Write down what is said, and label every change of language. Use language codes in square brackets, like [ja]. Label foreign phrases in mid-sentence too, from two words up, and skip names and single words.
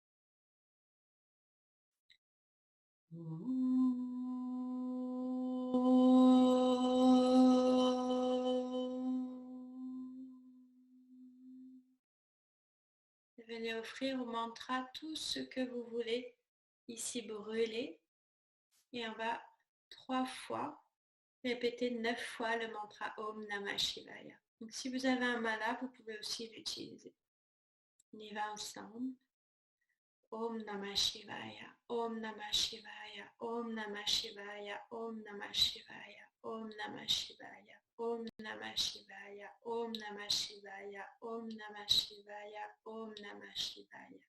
[fr] Venez offrir au mantra tout ce que vous voulez ici brûler. Et on va 3 fois répéter 9 fois le mantra [sa] Om Namah Shivaya. [fr] Donc si vous avez un mala, vous pouvez aussi l'utiliser. On y va ensemble. [sa] Om Namah Shivaya, Om Namah Shivaya, Om Namah Shivaya, Om Namah Shivaya, Om Namah Shivaya, Om Namah Shivaya, Om Namah Shivaya, Om Namah Shivaya, Om Namah Shivaya.